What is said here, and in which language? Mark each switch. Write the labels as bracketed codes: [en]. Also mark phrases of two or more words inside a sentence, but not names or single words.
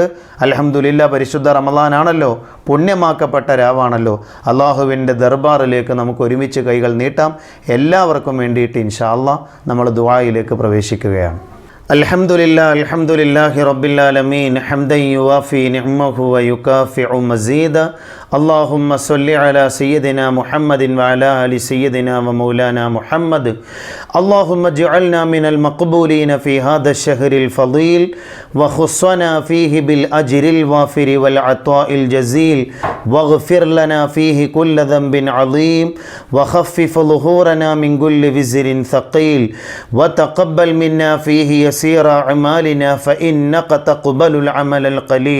[ml] അൽഹംദുലില്ലാ, പരിശുദ്ധ റമളാനാണല്ലോ, പുണ്യമാക്കപ്പെട്ട രാവാണല്ലോ. അള്ളാഹുവിൻ്റെ ദർബാറിലേക്ക് നമുക്ക് ഒരുമിച്ച് കൈകൾ നീട്ടാം. എല്ലാവർക്കും വേണ്ടിയിട്ട് [ar] إن شاء الله [ml] നമ്മൾ ദുആയിലേക്ക് പ്രവേശിക്കുകയാണ്. [ar] الحمد لله رب العالمين حمدا يوافي نعمه ويكافئ مزيده. اللهم صل على سيدنا محمد وعلى آل سيدنا ومولانا محمد. اللهم اجعلنا من المقبولين في هذا الشهر الفضيل وخصنا فيه بالأجر الوافر والعطاء الجزيل واغفر لنا فيه كل ذنب عظيم وخفف ظهورنا من كل وزر ثقيل وتقبل منا فيه يسير أعمالنا فإنك تقبل العمل القليل.